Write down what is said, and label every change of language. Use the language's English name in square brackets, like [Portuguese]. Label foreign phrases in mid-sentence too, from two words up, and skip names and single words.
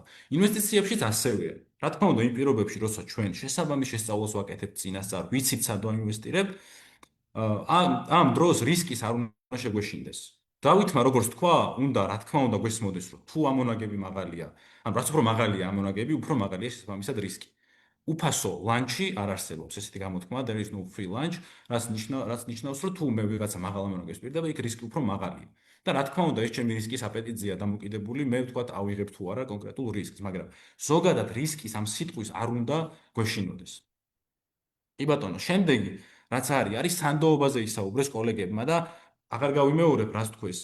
[Georgian] ინვესტიციებშიც ასევეა. რა თქმა უნდა, იმ პირობებში, როცა ჩვენ შესაბამის შესწავლას ვაკეთებთ წინასწარ, ვიცით სად ვაინვესტირებ, ამ დროს რისკის არ უნდა შეგვეშინდეს. დავითმა როგორც თქვა, უნდა რა თქმა უნდა გვესმოდეს, რომ თუ ამონაგები მაღალია, ანუ რაც უფრო მაღალია ამონაგები, უფრო მაღალია შესაბამისად რისკი. უფასო ლანჩი არ არსებობს, ესეთი გამოთქმა, [English] there is no free lunch, [Georgian] რაც ნიშნავს, რომ თუ მე ვიღაცა მაღალ ამონაგებს პირდება, იქ რისკი უფრო მაღალია. და რა თქმა უნდა, ეს ჩემი რისკის აპეტიტზეა დამოკიდებული, მე ვთქვათ, ავიღებ თუ არა კონკრეტულ რისკს, მაგრამ ზოგადად რისკის ამ სიტყვის არ უნდა გვეშინოდეს. კი ბატონო, შემდეგი, რაც არის სანდოობაზე ისაუბრეს კოლეგებმა და აღარ გავიმეორებ, რას თქვეს.